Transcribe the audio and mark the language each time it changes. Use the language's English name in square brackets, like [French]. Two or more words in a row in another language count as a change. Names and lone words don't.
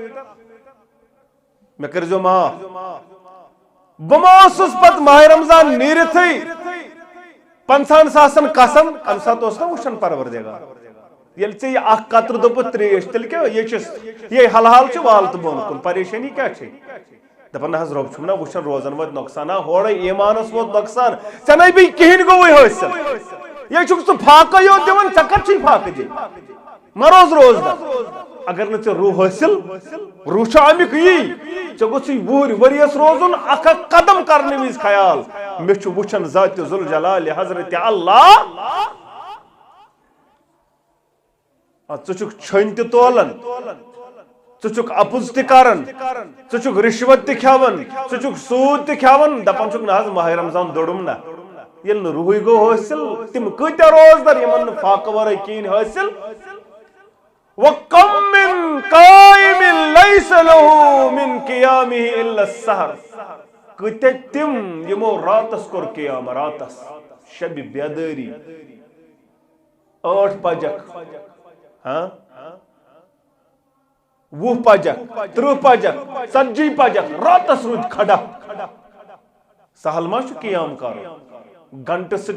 [Kashmiri] مےٚ کٔرۍزیو معاف بہٕ ما اوسُس پتہٕ ماہ رمضان نیٖرِتھٕے 50 ساسن قسم امہِ ساتہٕ اوس نہ وٕچھان پروردگار ییٚلہِ ژےٚ یہِ 1 قطرٕ دوٚپُتھ تریش تیٚلہِ کیٛاہ یہِ چھُس یہِ حلحال چھُ وال تہٕ بۄن کُن پریشٲنی کیٛاہ چھے دپان نہ حظ رۄب چھُم نہ وٕچھان روزن ووت نۄقصان ہورے ایمانس ووت نۄقصان ژےٚ نَے بیٚیہِ کِہیٖنۍ گوٚوُے حٲصِل یے چھُکھ ژٕ فاقے یوت دِوان ژےٚ کتھ چھُے فاقہٕ دِنۍ مہ روز روزدار اگر نہ ژے روح حاصل روح چھ امیک یی ژے گوژھ وُہٕرۍ ؤریس روزُن اکھ اکھ قدم کرنہٕ وِزِ خیال مےٚ چھُ وٕچھان ذاتِ ذوالجلال حضرت اللہ ژٕ چھُکھ چھٔنۍ تہِ تولان ژٕ چھُکھ اپُز تہِ کران ژٕ چھُکھ رشوت تہِ کھٮ۪وان ژٕ چھُکھ سوٗد تہِ کھٮ۪وان دپان چھُکھ نہ حظ ماہ رمضان دوٚرُم نہ ییٚلہِ نہٕ روحٕے گوٚو حٲصِل تِم کۭتیاہ روزدار یِمن نہٕ فاقہٕ ورٲے کِہیٖنۍ حٲصِل [Arabic] وَكَمْ مِن قَائِمٍ لَيْسَ لَهُ مِن قِيَامِهِ إِلَّا السَّحَرُ [Kashmiri] کۭتیاہ تِم یِمو راتس کوٚر قیام راتس شبِ بیدٲری 8 پجکھ 20 پجکھ 30 پجکھ 40 پجکھ راتس روٗدۍ کھڑا سہل ما چھُ قیام کرُن گنٹہٕ سۭتۍ